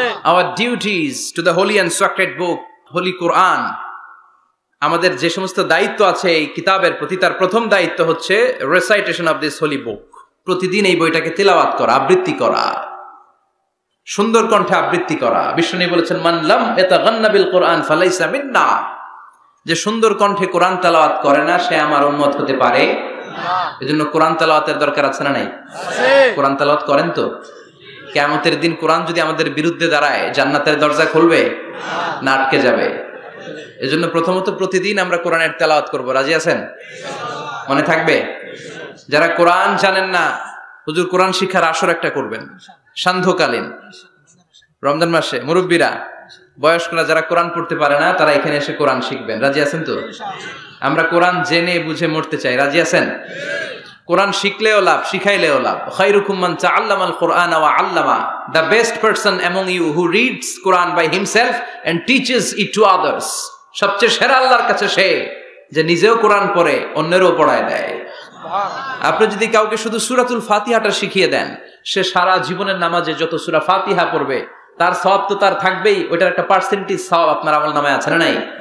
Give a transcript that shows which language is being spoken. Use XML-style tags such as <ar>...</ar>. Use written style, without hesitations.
<en>Our duties to the holy and sacred book, holy Quran.</en> <bn>আমাদের যে সমস্ত দায়িত্ব আছে এই কিতাবের প্রতি, তার প্রথম দায়িত্ব হচ্ছে রেসাইটেশন অফ দিস হোলি বুক। প্রতিদিন এই বইটাকে তিলাওয়াত করা, আবৃত্তি করা, সুন্দর কণ্ঠে আবৃত্তি করা। বিষ্ণু বলেছেন,</bn> <ar>মান লাম ইয়াতাগান্না বিল কোরআন ফালাইসা মিন্না।</ar> <bn>যে সুন্দর কণ্ঠে কোরআন তেলাওয়াত করে না, সে আমার উম্মত হতে পারে না। এজন্য কোরআন তেলাওয়াতের দরকার আছে না নাই? কোরআন তেলাওয়াত করেন তো? কিয়ামতের দিন কোরআন যদি আমাদের বিরুদ্ধে দাঁড়ায়, জান্নাতের দরজা খুলবে না আটকে যাবে? এজন্য প্রথমত প্রতিদিন আমরা কোরআনের তেলাওয়াত করব। রাজি আছেন? মনে থাকবে? যারা কোরআন জানেন না, হুজুর কোরআন শিক্ষার আসর একটা করবেন সান্ধ্যকালীন রমজান মাসে। মুরব্বীরা, বয়স্করা যারা কোরআন পড়তে পারে না, তারা এখানে এসে কোরআন শিখবেন। রাজি আছেন তো? আমরা কোরআন জেনে বুঝে মরতে চাই। রাজি আছেন? কোরআন শিখলেও লাভ, শিখাইলেও লাভ।</bn> <ar>খায়রুকুম মান তাআল্লামাল কুরআনা ওয়া আল্লামা।</ar> <en>The best person among you who reads Quran by himself and teaches it to others.</en> <bn>সবচেয়ে সেরা আল্লাহর কাছে সে যে নিজেও কোরআন পড়ে অন্যেরও পড়ায় দেয়। আপনি যদি কাউকে শুধু সূরাতুল ফাতিহাটা শিখিয়ে দেন, সে সারা জীবনের নামাজে যত সূরা ফাতিহা পড়বে তার সওয়াব তো তার থাকবেই, ওইটার একটা পার্সেন্টেজ সওয়াব আপনার আমলনামায় আছে না নাই?</bn>